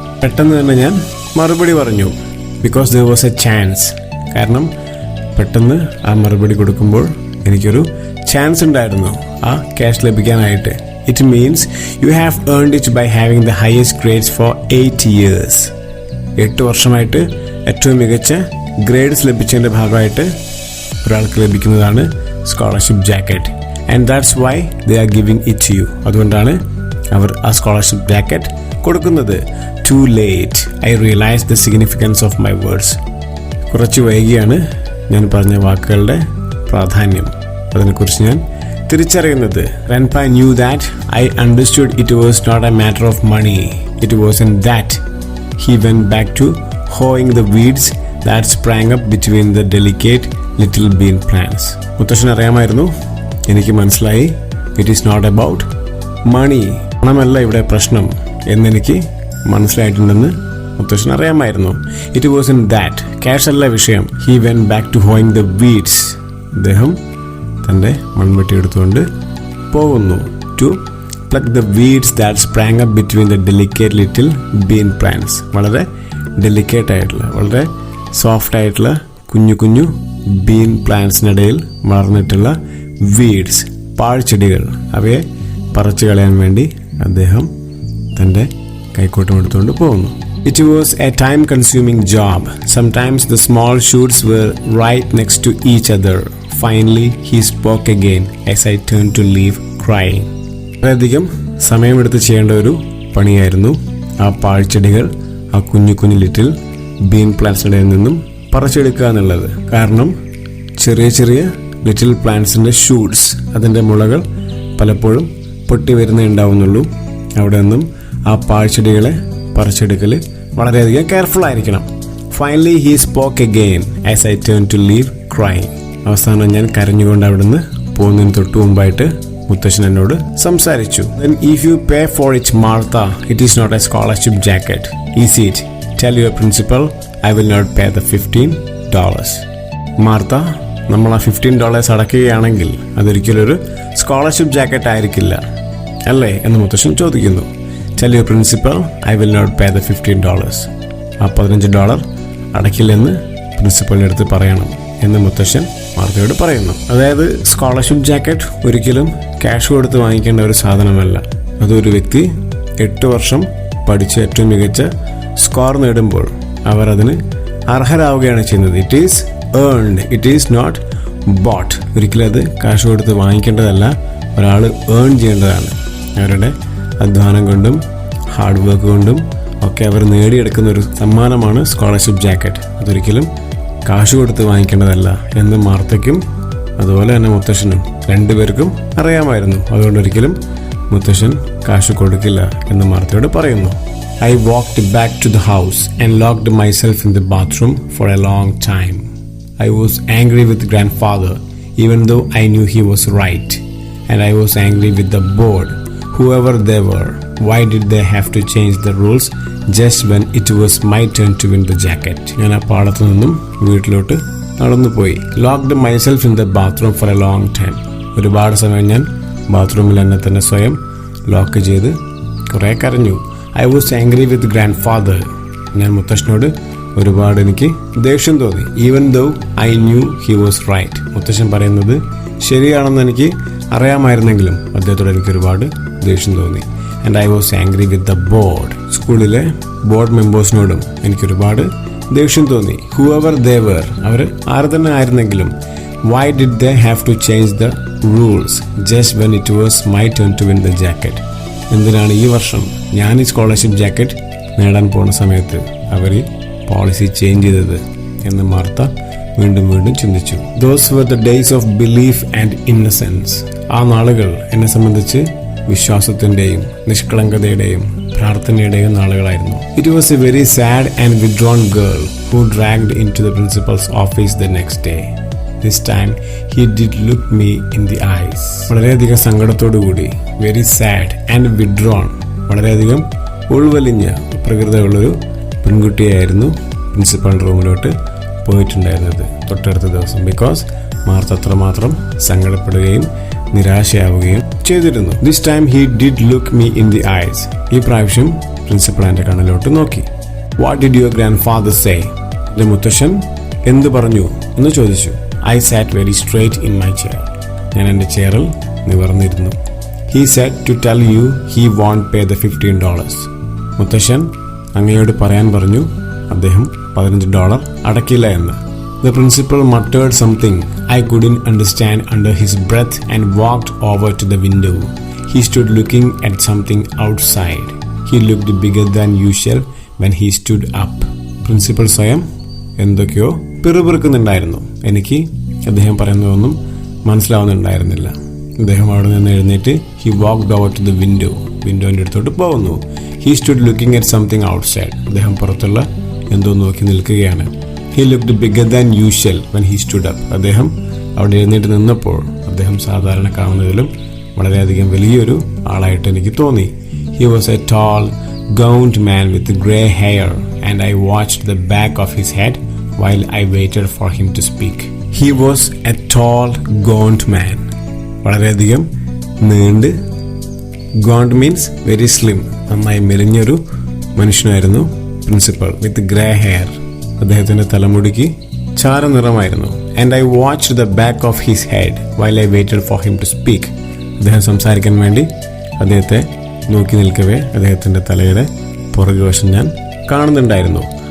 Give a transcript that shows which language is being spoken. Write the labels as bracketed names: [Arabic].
[Malayalam] പെട്ടെന്ന് തന്നെ ഞാൻ മറുപടി പറഞ്ഞു. [English] Because there was a chance. [Malayalam] കാരണം പെട്ടെന്ന് ആ മറുപടി കൊടുക്കുമ്പോൾ എനിക്കൊരു ചാൻസ് ഉണ്ടായിരുന്നു ആ cash ലഭിക്കാനായിട്ട്. [English] It means you have earned it by having the highest grades for 8 years. [Malayalam] 8 വർഷമായിട്ട് ഏറ്റവും മികച്ച ഗ്രേഡ്സ് ലഭിച്ചതിൻ്റെ ഭാഗമായിട്ട് ഒരാൾക്ക് ലഭിക്കുന്നതാണ് scholarship jacket. [English] And that's why they are giving it to you. [Malayalam] അതുകൊണ്ടാണ് അവർ ആ സ്കോളർഷിപ്പ് ജാക്കറ്റ് കൊടുക്കുന്നത്. [English] Too late, I realized the significance of my words. [Malayalam] കുറച്ച് വൈകിയാണ് ഞാൻ പറഞ്ഞ വാക്കുകളുടെ പ്രാധാന്യം, അതിനെക്കുറിച്ച് ഞാൻ തിരിച്ചറിയുന്നത്. [English] Grandpa knew that I understood it was not a matter of money. It wasn't that. He went back to hoeing the weeds that sprang up between the delicate little bean plants. [Malayalam] മുത്തശ്ശൻ അറിയാമായിരുന്നു, എനിക്ക് മനസ്സിലായി, [English] It is not about money. [Malayalam] പണമല്ല ഇവിടെ പ്രശ്നം എന്നെനിക്ക് മനസ്സിലായിട്ടുണ്ടെന്ന് മുത്തശ്ശൻ അറിയാമായിരുന്നു. [English] It was in that. [Malayalam] Cash അല്ല വിഷയം. [English] He went back to hoeing the weeds. [Malayalam] അദ്ദേഹം തൻ്റെ മൺവെട്ടി എടുത്തുകൊണ്ട് പോകുന്നു. [English] To pluck the weeds that sprang up between the delicate little bean plants. [Malayalam] വളരെ ഡെലിക്കേറ്റ് ആയിട്ടുള്ള, വളരെ സോഫ്റ്റ് ആയിട്ടുള്ള കുഞ്ഞു കുഞ്ഞു ബീൻ പ്ലാന്റ്സിനിടയിൽ വളർന്നിട്ടുള്ള വീഡ്സ്, പാഴ്ചെടികൾ, അവയെ പറിച്ചു കളയാൻ വേണ്ടി അദ്ദേഹം തൻ്റെ കൈക്കോട്ടം എടുത്തുകൊണ്ട് പോകുന്നു. [English] It was a time-consuming job. Sometimes the small shoots were right next to each other. Finally, he spoke again as I turned to leave, crying. [Malayalam] വളരെയധികം സമയമെടുത്ത് ചെയ്യേണ്ട ഒരു പണിയായിരുന്നു ആ പാഴ്ചെടികൾ, ആ കുഞ്ഞു കുഞ്ഞു ലിറ്റിൽ ബീൻ പ്ലാന്റ്സിനിടയിൽ നിന്നും പറിച്ചെടുക്കുക എന്നുള്ളത്. കാരണം ചെറിയ ചെറിയ ലിറ്റിൽ പ്ലാന്റ്സിൻ്റെ ഷൂട്ട്സ്, അതിൻ്റെ മുളകൾ പലപ്പോഴും പൊട്ടി വരുന്നേ ഉണ്ടാവുന്നുള്ളൂ. അവിടെ നിന്നും ആ പാഴ്ചെടികളെ പറിച്ചെടുക്കൽ വളരെയധികം കെയർഫുൾ ആയിരിക്കണം. [English] Finally he spoke again as I turn to leave, crying. [Malayalam] അവസാനം ഞാൻ കരഞ്ഞുകൊണ്ട് അവിടുന്ന് പോകുന്നതിന് തൊട്ട് മുമ്പായിട്ട് മുത്തശ്ശൻ എന്നോട് സംസാരിച്ചു. [English] Then if you pay for it, Martha, it is not a scholarship jacket. Is it? Tell your principal I will not pay the $15. [Malayalam] Martha, നമ്മൾ ആ $15 അടയ്ക്കുകയാണെങ്കിൽ അതൊരിക്കലും ഒരു സ്കോളർഷിപ്പ് ജാക്കറ്റ് ആയിരിക്കില്ല അല്ലേ എന്ന് മുത്തശ്ശൻ ചോദിക്കുന്നു. [English] Tell your principal I will not pay the $15. [Malayalam] ആ $15 അടയ്ക്കില്ലെന്ന് പ്രിൻസിപ്പലിൻ്റെ അടുത്ത് പറയണം എന്ന് മുത്തശ്ശൻ മാർത്തയോട് പറയുന്നു. അതായത് സ്കോളർഷിപ്പ് ജാക്കറ്റ് ഒരിക്കലും ക്യാഷ് കൊടുത്ത് വാങ്ങിക്കേണ്ട ഒരു സാധനമല്ല. അതൊരു വ്യക്തി 8 വർഷം പഠിച്ച് ഏറ്റവും മികച്ച സ്കോർ നേടുമ്പോൾ അവർ അതിന് അർഹരാവുകയാണ് ചെയ്യുന്നത്. [English] It is earned, it is not bought. [Malayalam] ഒരിക്കലും അത് കാശ് കൊടുത്ത് വാങ്ങിക്കേണ്ടതല്ല, ഒരാൾ ഏൺ ചെയ്യേണ്ടതാണ്. അവരുടെ അധ്വാനം കൊണ്ടും ഹാർഡ് വർക്ക് കൊണ്ടും ഒക്കെ അവർ നേടിയെടുക്കുന്ന ഒരു സമ്മാനമാണ് സ്കോളർഷിപ്പ് ജാക്കറ്റ്. അതൊരിക്കലും കാശ് കൊടുത്ത് വാങ്ങിക്കേണ്ടതല്ല എന്ന് മാർത്തയ്ക്കും അതുപോലെ തന്നെ മുത്തശ്ശനും രണ്ടുപേർക്കും അറിയാമായിരുന്നു. അതുകൊണ്ടൊരിക്കലും മുത്തശ്ശൻ കാശ് കൊടുക്കില്ല എന്ന് മാർത്തയോട് പറയുന്നു. [English] I walked back to the house and locked myself in the bathroom for a long time. I was angry with grandfather, even though I knew he was right. And I was angry with the board, whoever they were. Why did they have to change the rules just when it was my turn to win the jacket? [Malayalam] ഞാൻ ആ പാടത്തു നിന്നും വീട്ടിലോട്ട് നടന്നു പോയി. [English] Locked myself in the bathroom for a long time. [Malayalam] ഒരുപാട് സമയം ഞാൻ ബാത്റൂമിൽ എന്നെ തന്നെ സ്വയം ലോക്ക് ചെയ്ത് കുറേ കരഞ്ഞു. [English] I was angry with grandfather. [Malayalam] ഞാൻ മുത്തശ്ശനോട് ഒരുപാട് എനിക്ക് ദേഷ്യം തോന്നി. [English] Even though I knew he was right. [Malayalam] മുത്തശ്ശൻ പറയുന്നത് ശരിയാണെന്ന് എനിക്ക് അറിയാമായിരുന്നെങ്കിലും അദ്ദേഹത്തോട് എനിക്ക് ഒരുപാട് ദേഷ്യം തോന്നി. [English] And I was angry with the board. [Malayalam] സ്കൂളിലെ ബോർഡ് മെമ്പേഴ്സിനോടും എനിക്കൊരുപാട് ദേഷ്യം തോന്നി. [English] Whoever they were. [Malayalam] അവർ ആര് തന്നെ ആയിരുന്നെങ്കിലും. [English] Why did they have to change the rules just when it was my turn to win the jacket? [Malayalam] എന്തിനാണ് ഈ വർഷം ഞാൻ ഈ സ്കോളർഷിപ്പ് ജാക്കറ്റ് നേടാൻ പോകുന്ന സമയത്ത് അവർ ഈ പോളിസി ചേഞ്ച് ചെയ്തത് എന്ന് മാർത്ത വീണ്ടും വീണ്ടും ചിന്തിച്ചു. [English] Those were the days of belief and innocence. [Malayalam] ആ നാളുകൾ എന്നെ സംബന്ധിച്ച് വിശ്വാസത്തിൻ്റെയും നിഷ്കളങ്കതയുടെയും പ്രാർത്ഥനയുടെയും നാളുകളായിരുന്നു. [English] It was a very sad and withdrawn girl who dragged into the principal's office the next day. This time he did look me in the eyes. [Malayalam] വളരെയധികം സങ്കടത്തോടുകൂടി, [English] very sad and withdrawn, [Malayalam] വളരെയധികം ഉൾവലിഞ്ഞ പ്രകൃതമുള്ളൊരു പെൺകുട്ടിയായിരുന്നു principal റൂമിലോട്ട് പോയിട്ടുണ്ടായിരുന്നത് തൊട്ടടുത്ത ദിവസം. Because Martha അത്രമാത്രം സങ്കടപ്പെടുകയും നിരാശയാവുകയും ചെയ്തിരുന്നു. [English] This time he did look me in the eyes. [Malayalam] ഈ പ്രാവശ്യം പ്രിൻസിപ്പൽ എൻ്റെ കണ്ണിലോട്ട് നോക്കി. [English] What did your grandfather say? [Malayalam] എൻ്റെ മുത്തശ്ശൻ എന്ത് പറഞ്ഞു എന്ന് ചോദിച്ചു. [English] I sat very straight in my chair. [Malayalam] ഞാൻ എൻ്റെ ചെയറിൽ നിവർന്നിരുന്നു. [English] He said to tell you he won't pay the $15. [Malayalam] മുത്തശ്ശൻ അങ്ങയോട് പറയാൻ പറഞ്ഞു അദ്ദേഹം $15 അടയ്ക്കില്ല എന്ന്. [English] The principal muttered something I couldn't understand under his breath and walked over to the window. He stood looking at something outside. He looked bigger than usual when he stood up. [Malayalam] Principal സ്വയം എന്തൊക്കെയോ പിറുപിറുക്കുന്നുണ്ടായിരുന്നു. എനിക്ക് അദ്ദേഹം പറയുന്നതൊന്നും മനസ്സിലാവുന്നുണ്ടായിരുന്നില്ല. അദ്ദേഹം അവിടെ നിന്ന് എഴുന്നേറ്റ് [English] He walked over to the window. [Malayalam] വിൻഡോൻ്റെ അടുത്തോട്ട് പോകുന്നു. [English] He stood looking at something outside. [Malayalam] അദ്ദേഹം പുറത്തുള്ള എന്തോ നോക്കി നിൽക്കുകയാണ്. [English] He looked bigger than usual when he stood up. [Malayalam] അദ്ദേഹം അവിടെ എഴുന്നേറ്റ് നിന്നപ്പോൾ അദ്ദേഹം സാധാരണ കാണുന്നതിലും വളരെയധികം വലിയൊരു ആളായിട്ട് എനിക്ക് തോന്നി. [English] He was a tall gaunt man with grey hair and I watched the back of his head while I waited for him to speak. He was a tall, gaunt man. [Malayalam] വളരെയധികം നീണ്ട്, [English] gaunt means very slim, [Malayalam] നന്നായി മെലിഞ്ഞൊരു മനുഷ്യനായിരുന്നു principal. [English] with grey hair, [Malayalam] അദ്ദേഹത്തിൻ്റെ തലമുടിക്ക് ചാരനിറമായിരുന്നു. [English] And I watched the back of his head while I waited for him to speak. [Malayalam] അദ്ദേഹം സംസാരിക്കാൻ വേണ്ടി അദ്ദേഹത്തെ നോക്കി നിൽക്കവേ അദ്ദേഹത്തിൻ്റെ തലയുടെ പുറകുവശം ഞാൻ കാണുന്നുണ്ടായിരുന്നു.